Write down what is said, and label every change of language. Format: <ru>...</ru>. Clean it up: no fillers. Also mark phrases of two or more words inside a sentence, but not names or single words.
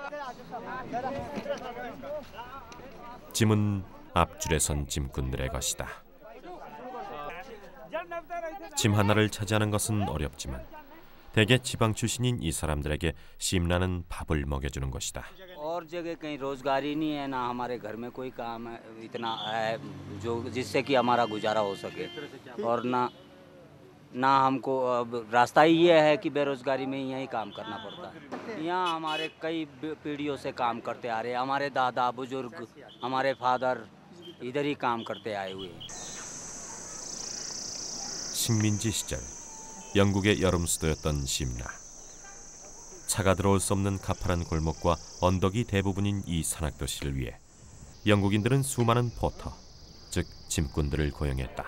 <ko>짐은 앞줄에 선 짐꾼들의 것이다. 짐 하나를 차지하는 것은 어렵지만 대개 지방 출신인 이 사람들에게 심나는 밥을 먹여주는 것이다.</ko> <hi>और जगह कहीं रोजगारी नहीं है ना हमारे घर में कोई काम है इतना है जो जिससे कि हमारा गुजारा हो सके और ना हमको अब रास्ता ही ये है कि बेरोजगारी में यही काम करना पड़ता है। यहाँ हमारे कई पीढ़ियों से काम करते आ रहे हैं। हमारे दादा बुजुर्ग हमारे फादर इधर ही काम करते आए हुए हैं।</hi> <ko>식민지 시절 영국의 여름 수도였던 심나. 차가 들어올 수 없는 가파른 골목과 언덕이 대부분인 이 산악도시를 위해 영국인들은 수많은 포터, 즉 짐꾼들을 고용했다.</ko>